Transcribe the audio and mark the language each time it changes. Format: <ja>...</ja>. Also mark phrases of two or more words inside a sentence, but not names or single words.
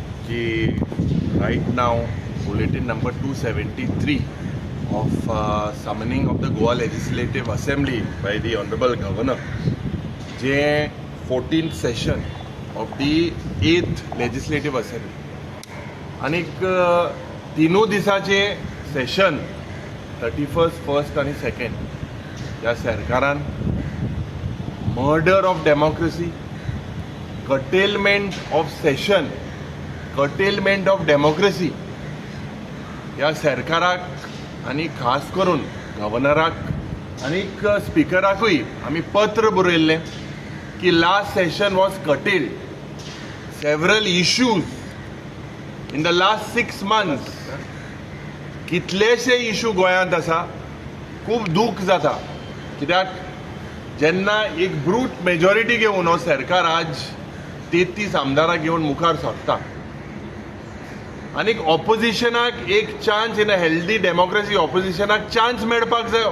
<en>कि right now bulletin number 273 of summoning of the Goa Legislative Assembly by the Honorable Governor, जे 14th session of the 8th Legislative Assembly आणि</en> <kok>तीनों दिसाचे सेशन 31st, 1st आणि 2nd या सरकारान</kok> <en>murder of democracy, curtailment of session, curtailment of democracy</en> <kok>या सरकाराक आणि खास करून गव्हर्नराक आणि स्पीकराकूय आम्ही पत्र बरयल्लें की</kok> <en>last session was curtailed. Several issues in the last 6 months,</en> <kok>कितलेशे इशू गोंयांत आसा. खूब दूख जाता कित्याक जेन्ना एक</kok> <en>brute majority</en> <kok>घेवन हो सरकार आज 33 आमदारां घेवन मुखार सरता आनी ऑपोजिशनाक एक चान्स</kok> <en>in a healthy democracy</en> <kok>ऑपोजिशनाक चान्स मेळपाक जायो.</kok>